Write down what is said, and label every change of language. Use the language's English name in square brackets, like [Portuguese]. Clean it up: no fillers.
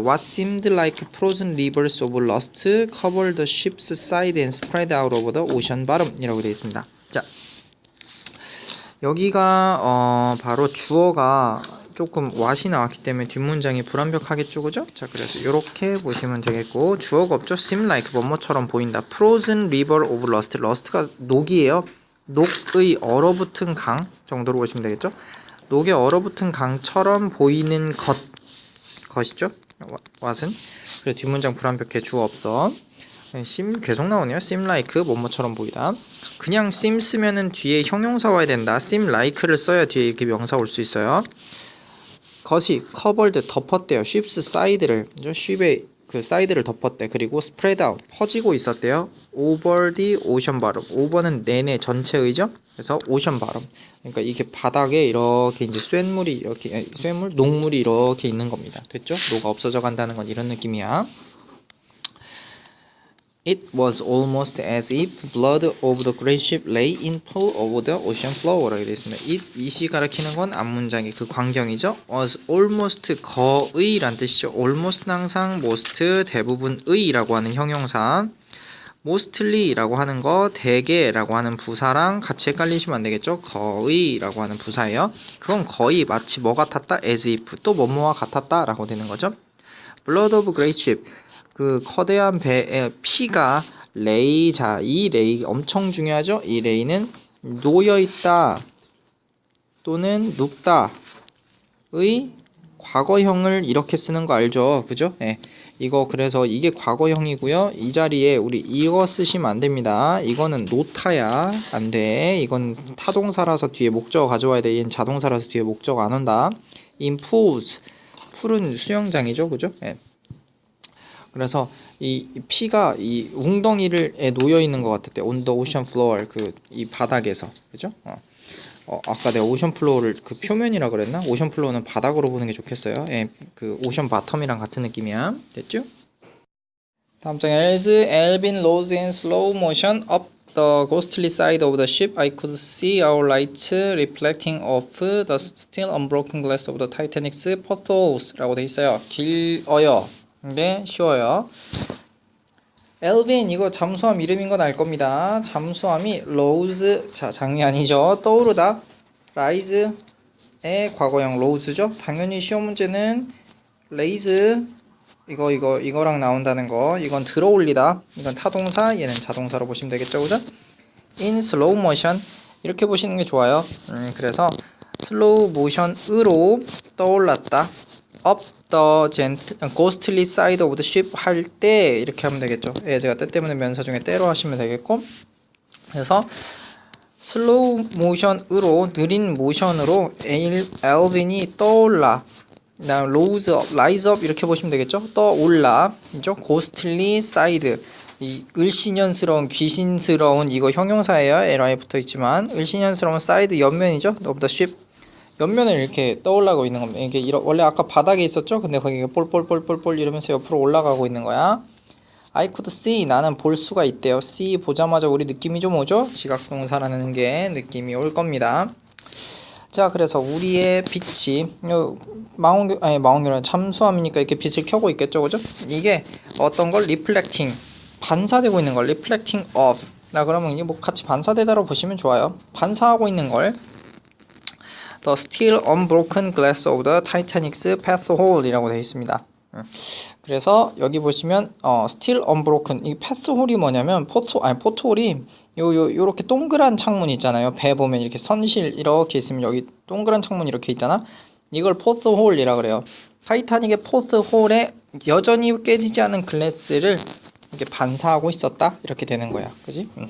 [English] What seemed like frozen rivers of rust covered the ship's side and spread out over the ocean bottom 이라고 되어 있습니다. [Korean] 자, 여기가 바로 주어가 조금 what이 나왔기 때문에 뒷문장이 불완벽하겠죠, 그죠? 자, 그래서 이렇게 보시면 되겠고 주어가 없죠? seem like 뭐뭐처럼 보인다. [English] Frozen river of rust, rust가 녹이에요. [Korean] 녹의 얼어붙은 강 정도로 보시면 되겠죠? 녹에 얼어붙은 강처럼 보이는 것이죠. [English] what은. [Korean] 그래서 뒷문장 불완벽해. 주어 없어. seem 계속 나오네요. seem like 뭐뭐처럼 보이다. 그냥 seem 쓰면은 뒤에 형용사 와야 된다. seem like를 써야 뒤에 이렇게 명사 올 수 있어요. 것이 covered 덮었대요. ship's side를, ship의 그 사이드를 덮었대. 그리고 spread out 퍼지고 있었대요. [English] over the ocean bottom. [Korean] over는 내내 전체의죠. 그래서 ocean bottom. 그러니까 이게 바닥에 이렇게 이제 쇳물이 이렇게 녹물이 이렇게 있는 겁니다. 됐죠? 녹아 없어져 간다는 건 이런 느낌이야. [English] It was almost as if blood of the great ship lay in pool over the ocean floor라고 되어 있습니다. [Korean] it이 가리키는 건 앞문장의 그 광경이죠. was almost 거의란 뜻이죠. almost는 항상 most 대부분의라고 하는 형용사, mostly라고 하는 거 대개라고 하는 부사랑 같이 헷갈리시면 안 되겠죠. 거의라고 하는 부사예요. 그건 거의 마치 뭐 같았다? as if 또 뭐뭐와 같았다 라고 되는 거죠. [English] blood of great ship [Korean] 그 커다란 배의 피가 레이, 자, 이 레이 엄청 중요하죠? 이 레이는 놓여있다 또는 눕다의 과거형을 이렇게 쓰는 거 알죠? 그죠? 네. 이거 그래서 이게 과거형이고요. 이 자리에 우리 이거 쓰시면 안 됩니다. 이거는 놓다야 안 돼. 이건 타동사라서 뒤에 목적어 가져와야 돼. 얘는 자동사라서 뒤에 목적어 안 온다. in pools 풀은 수영장이죠. 그죠? 네. 그래서 이 피가 이 웅덩이에 놓여 있는 것 같았대. [English] on the ocean floor [Korean] 그 이 바닥에서. 그죠? 아까 내가 오션 플로어를 그 표면이라 그랬나? 오션 플로어는 바닥으로 보는 게 좋겠어요. 예, 그 오션 바텀이랑 같은 느낌이야. 됐죠? [English] 다음 장에 as Alvin rose in slow motion up the ghostly side of the ship, I could see our lights reflecting off the still unbroken glass of the Titanic's portholes 라고 돼 있어요. [Korean] 길어요. 근데 쉬워요. 엘빈 이거 잠수함 이름인 건 알 겁니다. 잠수함이 rose, 자 장이 아니죠. 떠오르다. rise의 과거형 rose죠. 당연히 시험 문제는 raise 이거랑 나온다는 거. 이건 들어올리다. 이건 타동사, 얘는 자동사로 보시면 되겠죠, 그죠? [English] in slow motion [Korean] 이렇게 보시는 게 좋아요. 그래서 슬로우 모션으로 떠올랐다. [English] up the ghostly side of the ship [Korean] 할 때 이렇게 하면 되겠죠. 예, 제가 때 때문에 면사 중에 때로 하시면 되겠고, 그래서 슬로우 모션으로 느린 모션으로 엘빈이 떠올라. 그다음 rise up 이렇게 보시면 되겠죠. 떠올라. 이죠. ghostly side 이 을씨년스러운 귀신스러운 이거 형용사예요. ly 붙어 있지만 을씨년스러운 side 옆면이죠. [English] of the ship [Korean] 옆면을 이렇게 떠올라고 있는 겁니다. 이게 원래 아까 바닥에 있었죠? 근데 거기가 볼볼볼볼볼 이러면서 옆으로 올라가고 있는 거야. [English] I could see [Korean] 나는 볼 수가 있대요. see 보자마자 우리 느낌이 좀 오죠? 지각동사라는 게 느낌이 올 겁니다. 자, 그래서 우리의 빛이 망원경 잠수함이니까 이렇게 빛을 켜고 있겠죠, 그죠? 이게 어떤 걸 reflecting 반사되고 있는 걸 reflecting off 라 그러면 이게 뭐 같이 반사되다라고 보시면 좋아요. 반사하고 있는 걸 [English] The still unbroken glass of the Titanic's path hole 이라고 되어 있습니다. [Korean] 그래서 여기 보시면 still unbroken 이 path hole이 뭐냐면 포트홀이 요렇게 동그란 창문 있잖아요. 배 보면 이렇게 선실 이렇게 있으면 여기 동그란 창문 이렇게 있잖아. 이걸 포트 홀이라 그래요. 타이타닉의 포트 홀에 여전히 깨지지 않은 글래스를 이렇게 반사하고 있었다 이렇게 되는 거야. 그지?